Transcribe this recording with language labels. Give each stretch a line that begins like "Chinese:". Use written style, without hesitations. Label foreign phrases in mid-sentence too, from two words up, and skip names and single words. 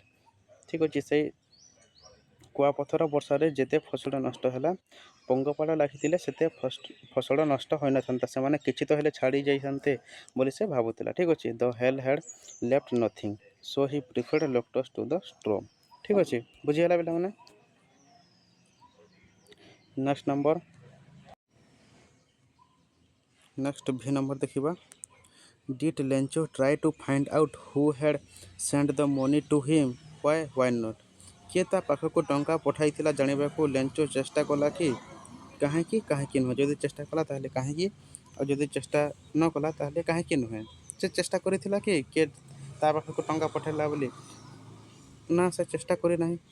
Odia: ଠିକ୍ ଅଛି, ସେଇ କୁଆପଥର ବର୍ଷାରେ ଯେତେ ଫସଲ ନଷ୍ଟ ହେଲା, ପଙ୍ଗପାଳ ଲାଗିଥିଲେ ସେତେ ଫସଲ ନଷ୍ଟ ହୋଇନଥାନ୍ତା, ସେମାନେ କିଛି ତ ହେଲେ ଛାଡ଼ି ଯାଇଥାନ୍ତେ ବୋଲି ସେ ଭାବୁଥିଲା। ଠିକ୍ ଅଛି,
English: the hail had left nothing, so he preferred locusts to the storm.
Odia: ଠିକ୍ ଅଛି, ବୁଝିଗଲା ପିଲାମାନେ। ନେକ୍ସଟ ଭି ନମ୍ବର ଦେଖିବା।
English: Did Lencho try to find out who had sent the money to him? Why not?
Odia: କିଏ ତା ପାଖକୁ ଟଙ୍କା ପଠାଇଥିଲା ଜାଣିବାକୁ ଲେଞ୍ଚୋ ଚେଷ୍ଟା କଲା କି? କାହିଁକି ନୁହେଁ? ଯଦି ଚେଷ୍ଟା କଲା ତାହେଲେ କାହିଁକି, ଆଉ ଯଦି ଚେଷ୍ଟା ନ କଲା ତାହେଲେ କାହିଁକି ନୁହେଁ? ସେ ଚେଷ୍ଟା କରିଥିଲା କି କିଏ ତା ପାଖକୁ ଟଙ୍କା ପଠାଇଲା ବୋଲି? ନା, ସେ ଚେଷ୍ଟା କରିନାହିଁ।